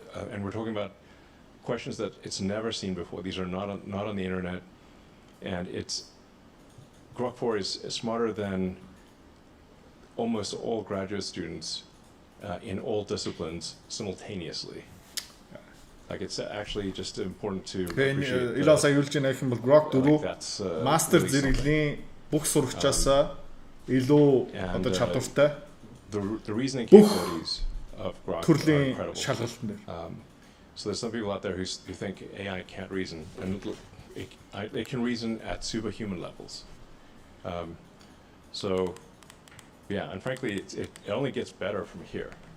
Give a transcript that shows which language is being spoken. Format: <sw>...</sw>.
<en>And we're talking about questions that it's never seen before. These are not on the internet, and Grok 4 is smarter than almost all graduate students in all disciplines simultaneously. Like it's actually just important to appreciate.</en> <mn>Илон сая юулж байгаа юм бол Grok 4 мастер зэрэглэлийн бүх сурагчаасаа илүү одоо чадвартай.</mn> <en>The reasoning capabilities of Grok are incredible. So there's some people out there who think AI can't reason, and it can reason at superhuman levels. So yeah, and frankly, it only gets better from here.</en>